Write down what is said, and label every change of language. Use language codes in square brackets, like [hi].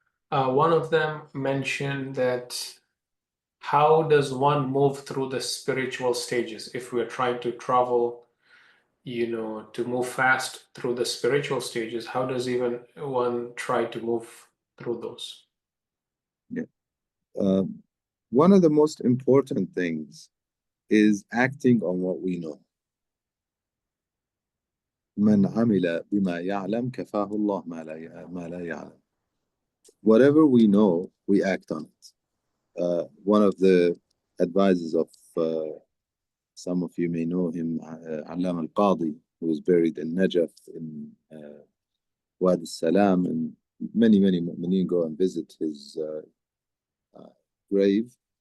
[en] One of them mentioned that how does one move through the spiritual stages if we're trying to travel, to move fast through the spiritual stages? How does even one try to move through those? Yeah. One of the most important things is acting on what we know. [ar] من عمل بما يعلم كفاه الله ما لا يعلم. [en] Whatever we know, we act on it. One of the advisors of some of you may know him, Allam al-Qadi, who was buried in Najaf in Wad al-Salam, and many mu'mineen go and visit his grave.